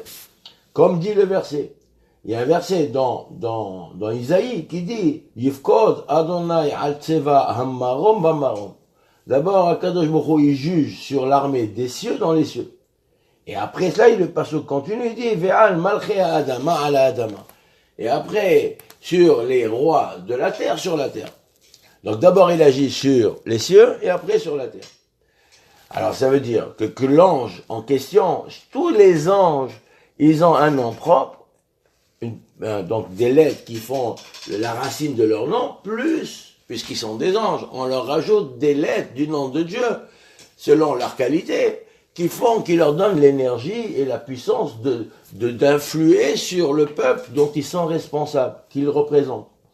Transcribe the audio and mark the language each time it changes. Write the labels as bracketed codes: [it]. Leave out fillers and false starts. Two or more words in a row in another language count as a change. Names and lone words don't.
[fr] Comme dit le verset. Il y a un verset dans Isaïe qui dit « [he] יפקוד ה' על צבא המרום במרום [fr] » D'abord, [he] הקדוש ברוך הוא, [fr] il juge sur l'armée des cieux dans les cieux. Et après cela, le passage continue, il dit, [he] ועל מלכי האדמה על האדמה. [fr] Et après, sur les rois de la terre, sur la terre. Donc d'abord, il agit sur les cieux, et après sur la terre. Alors ça veut dire que l'ange en question, tous les anges, ils ont un nom propre, donc des lettres qui font la racine de leur nom, puisqu'ils sont des anges, on leur rajoute des lettres du nom de Dieu, selon leur qualité, qui leur donnent l'énergie et la puissance d'influer sur le peuple dont ils sont responsables, qu'ils représentent.